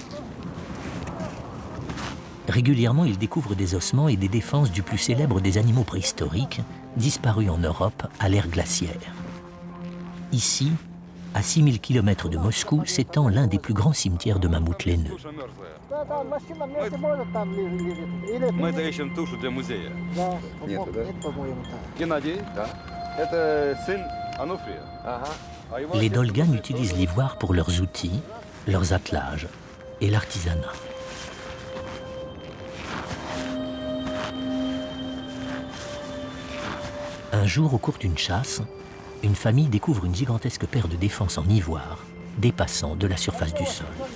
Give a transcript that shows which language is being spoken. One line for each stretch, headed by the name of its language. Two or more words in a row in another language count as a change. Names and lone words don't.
French: Régulièrement, ils découvrent des ossements et des défenses du plus célèbre des animaux préhistoriques, disparus en Europe à l'ère glaciaire. Ici, à 6000 km de Moscou, s'étend l'un des plus grands cimetières de mammouths laineux.
Russian: Мы это ищем тушу для музея. Нету, да? Геннадий, да. Это сын Ануфрия. Ага.
French: les Dolganes utilisent l'ivoire pour leurs outils, leurs attelages et l'artisanat. Un jour, au cours d'une chasse, une famille découvre une gigantesque paire de défenses en ivoire dépassant de la surface du sol.